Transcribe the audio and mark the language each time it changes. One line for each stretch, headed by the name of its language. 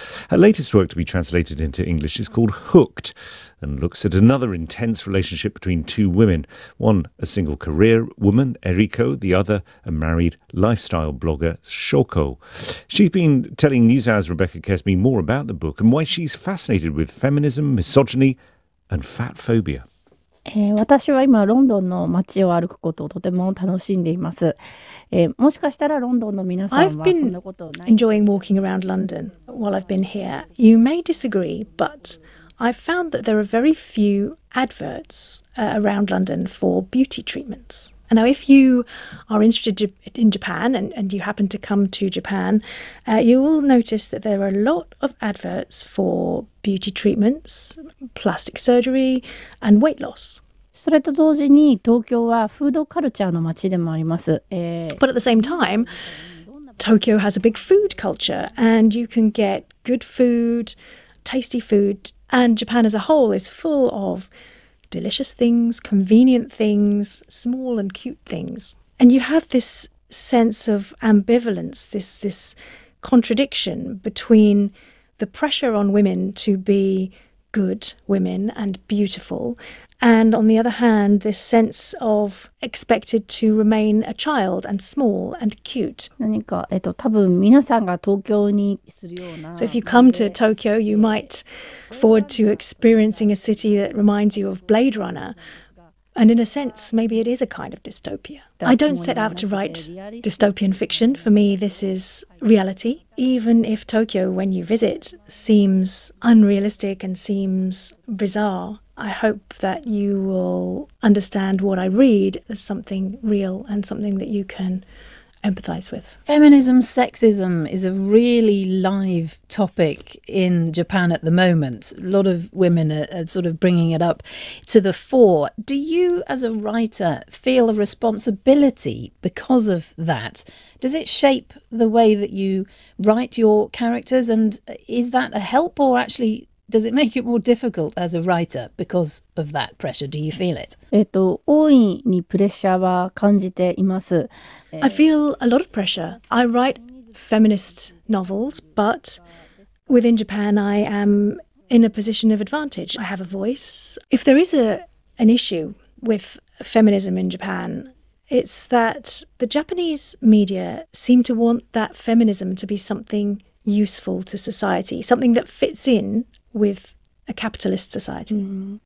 English: Her latest work to be translated into English is called Hooked and looks at another intense relationship between two women, one a single career woman, Eriko, the other a married lifestyle blogger, Shoko. She's been telling NewsHour's Rebecca Kesme more about the book and why she's fascinated with feminism, misogyny and fat phobia.
Japanese: 私は今ロンドンの街を歩くことをとても楽しんでいます。もしかしたらロンドンの皆さんはそんなことないんでしょうか?
English: I've been enjoying walking around London while I've been here. You may disagree, but I've found that there are very few adverts around London for beauty treatments. And now if you are interested in Japan and you happen to come to Japan, you will notice that there are a lot of adverts for beauty treatments, plastic surgery, and weight loss.
Japanese: それと同時に東京はフードカルチャーの街でもあります。
English: But at the same time, Tokyo has a big food culture, and you can get good food, tasty food, and Japan as a whole is full of delicious things, convenient things, small and cute things. And you have this sense of ambivalence, this contradiction between the pressure on women to be good women and beautiful, and on the other hand, this sense of expected to remain a child and small and cute.
Japanese: 何か、多分皆さんが東京にするような。
English: So if you come to Tokyo, you might look forward to experiencing a city that reminds you of Blade Runner. And in a sense, maybe it is a kind of dystopia. I don't set out to write dystopian fiction. For me, this is reality. Even if Tokyo, when you visit, seems unrealistic and seems bizarre, I hope that you will understand what I read as something real and something that you can empathize with. Feminism, sexism is a really live topic in Japan at the moment. A lot of women are sort of bringing it up to the fore. Do you, as a writer, feel a responsibility because of that? Does it shape the way that you write your characters? And is that a help or actually does it make it more difficult as a writer because of that pressure? Do you feel it?
Japanese: 大いにプレッシャーは感じています。
English: I feel a lot of pressure. I write feminist novels, but within Japan, I am in a position of advantage. I have a voice. If there is an issue with feminism in Japan, it's that the Japanese media seem to want that feminism to be something useful to society, something that fits in with a capitalist society. Mm-hmm.